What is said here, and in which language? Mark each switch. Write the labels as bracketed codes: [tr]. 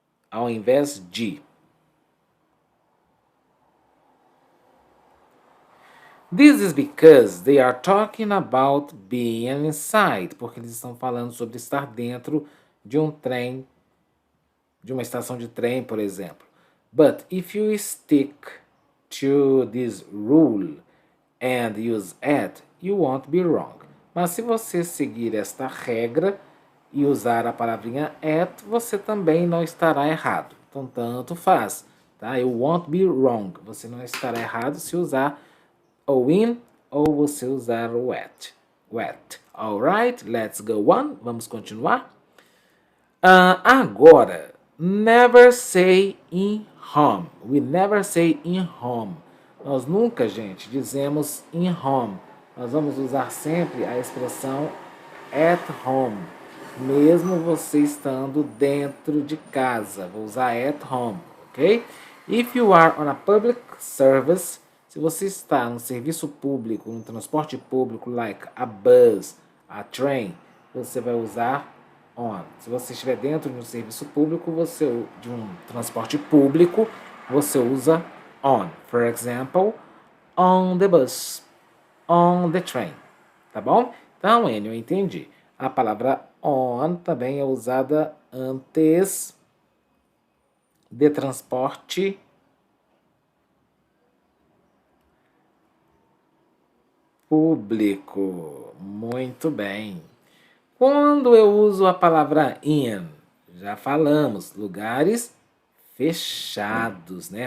[pt] Ao invés de. [en] This is because they are talking about being inside, [pt] porque eles estão falando sobre estar dentro de um trem, de uma estação de trem, por exemplo. [en] But if you stick to this rule and use at, you won't be wrong. [pt] Mas se você seguir esta regra e usar a palavrinha at, você também não estará errado. Então, tanto faz, tá? [en] You won't be wrong. [pt] Você não estará errado se usar o in ou você usar o at. [en] Alright, let's go on. [pt] Vamos continuar. Agora, [en] never say in home. We never say in home. [pt] Nós nunca, gente, dizemos in home. Nós vamos usar sempre a expressão at home, mesmo você estando dentro de casa. Vou usar at home, ok? [en] If you are on a public service, [pt] se você está no serviço público, no transporte público, [en] like a bus, a train, [pt] você vai usar on. Se você estiver dentro de um serviço público, de um transporte público, você usa on. [en] For example, on the bus, on the train. [pt] Tá bom? Então, Enio, eu entendi. A palavra on também é usada antes de transporte público. Muito bem. Quando eu uso a palavra in, já falamos, lugares fechados, né?